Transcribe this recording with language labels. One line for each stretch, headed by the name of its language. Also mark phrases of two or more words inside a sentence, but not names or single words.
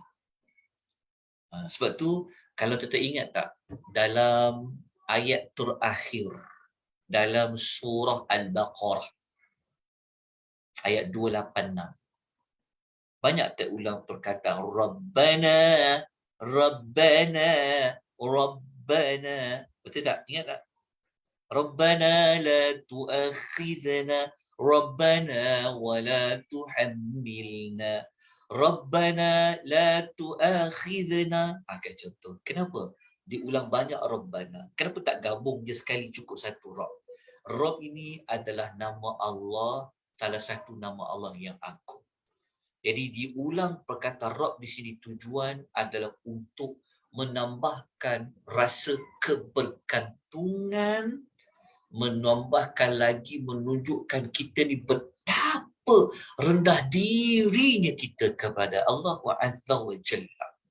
Malay: Sebab tu kalau kita ingat tak, dalam ayat terakhir dalam surah Al-Baqarah ayat 286, banyak tak ulang perkataan Rabbana, Rabbana, Rabbana. Betul tak? Ingat tak?
Arabic: ربنا لا تؤاخذنا ربنا ولا تحملنا ربنا لا تؤاخذنا.
Malay: Kan contoh. Kenapa diulang banyak Rabbana? Kenapa tak gabung je sekali, cukup satu Rabb? Rabb ini adalah nama Allah, salah satu nama Allah yang agung. Jadi diulang perkataan Rabb di sini tujuan adalah untuk menambahkan rasa kebergantungan, menambahkan lagi menunjukkan kita ni betapa rendah dirinya kita kepada Allah
Arabic: عز وجل.